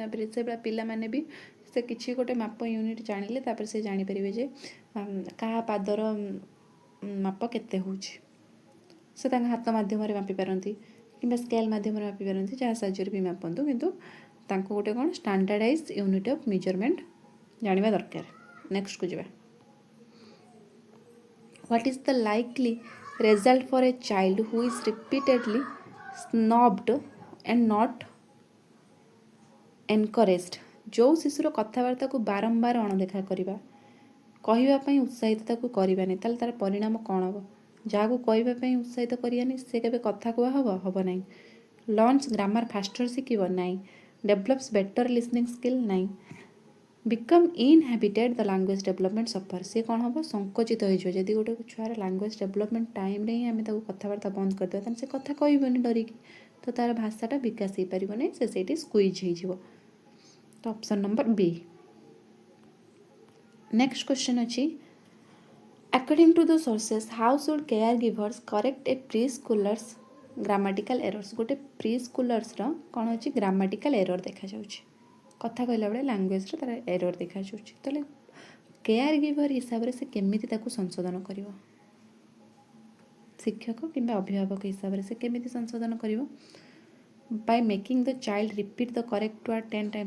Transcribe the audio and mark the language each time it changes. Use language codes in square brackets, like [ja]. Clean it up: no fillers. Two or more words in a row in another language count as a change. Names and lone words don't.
[or] ତାପରେ ସେଭଳିଆ ପିଲାମାନେ ବି ସେ କିଛି ଗୋଟେ ମାପ ୟୁନିଟ୍ ଜାଣିଲେ ତାପରେ ସେ ଜାଣିପାରିବେ ଯେ କାହା ପାଦର ମାପ କେତେ ହେଉଛି। ସେ ତାଙ୍କ ହାତ ମାଧ୍ୟମରେ ମାପିପାରନ୍ତି କିମ୍ବା ସ୍କେଲ୍ ମାଧ୍ୟମରେ ମାପିପାରନ୍ତି, ଯାହା ସାହାଯ୍ୟରେ ବି ମାପନ୍ତୁ, କିନ୍ତୁ ତାଙ୍କୁ ଗୋଟେ କ'ଣ [en] standardise unit of measurement [or] ଜାଣିବା ଦରକାର। ନେକ୍ସଟକୁ ଯିବା। [en] What is the likely result for a child who is repeatedly snubbed and not encouraged? [or] ଯେଉଁ ଶିଶୁର କଥାବାର୍ତ୍ତାକୁ ବାରମ୍ବାର ଅଣଦେଖା କରିବା, କହିବା ପାଇଁ ଉତ୍ସାହିତ ତାକୁ କରିବାନି, ତାହେଲେ ତା'ର ପରିଣାମ କ'ଣ ହେବ? ଯାହାକୁ କହିବା ପାଇଁ ଉତ୍ସାହିତ କରିବାନି ସେ କେବେ କଥା କୁହା ହେବ ନାହିଁ। [en] learns grammar faster [or] ଶିଖିବ ନାହିଁ। [en] develops better listening skill ନାହିଁ। become inhabited the language development suffer, [or] ସେ କ'ଣ ହେବ ସଙ୍କୋଚିତ ହୋଇଯିବ। ଯଦି ଗୋଟେ ଛୁଆର [en] language development timere [or] ହିଁ ଆମେ ତାକୁ କଥାବାର୍ତ୍ତା ବନ୍ଦ କରିଦେବା ତାହେଲେ ସେ କଥା କହିବନି ଡରିକି, ତ ତା'ର ଭାଷାଟା ବିକାଶ ହେଇପାରିବନି, ସେ ସେଇଠି ସ୍କୁଇଜ୍ ହେଇଯିବ। ତ [en] option number B. next question [or] ଅଛି, [en] according to the sources how should care givers correct a preschoolers grammatical errors? [or] ଗୋଟେ ପ୍ରିସ୍କୁଲର୍ସର କ'ଣ ଅଛି [en] grammatical error [or] ଦେଖାଯାଉଛି, କଥା କହିଲା ବେଳେ ଲାଙ୍ଗୁଏଜରେ ତା'ର ଏରର୍ ଦେଖାଯାଉଛି। ତାହେଲେ [en] care giver [or] ହିସାବରେ ସେ କେମିତି ତାକୁ ସଂଶୋଧନ କରିବ? ଶିକ୍ଷକ କିମ୍ବା ଅଭିଭାବକ ହିସାବରେ ସେ କେମିତି ସଂଶୋଧନ କରିବ? [en] by making the child repeat the correct word 10 times.